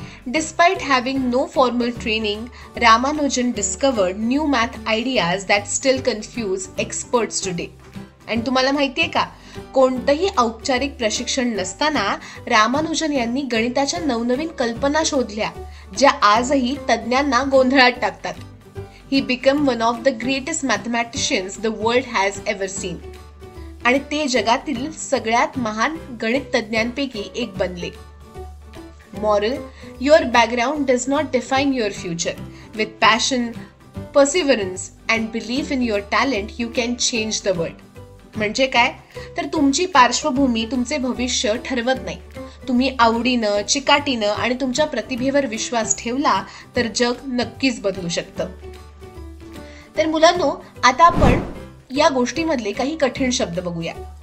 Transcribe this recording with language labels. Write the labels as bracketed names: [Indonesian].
[English] Despite having no formal training, Ramanujan discovered new math ideas that still confuse experts today. [Marathi] आणि तुम्हाला माहितीये का, कोणतंही औपचारिक प्रशिक्षण नसताना रामानुजन यांनी गणिताच्या नवनवीन कल्पना शोधल्या ज्या आजही तज्ञांना गोंधळात टाकतात. [English] He became one of the greatest mathematicians the world has ever seen. [Marathi] आणि ते जगातील सगळ्यात महान गणित तज्ञांपैकी एक बनले. [English] Moral: your background does not define your future. With passion, perseverance and belief in your talent, you can change the world. [Marathi] म्हणजे काय, तर तुमची पार्श्वभूमी तुमचे भविष्य ठरवत नाही. तुम्ही आवडीनं, चिकाटीनं आणि तुमच्या प्रतिभेवर विश्वास ठेवला तर जग नक्कीच बदलू शकतं. तर मुलांनो, आता आपण या गोष्टीमधले काही कठीण शब्द बघूया.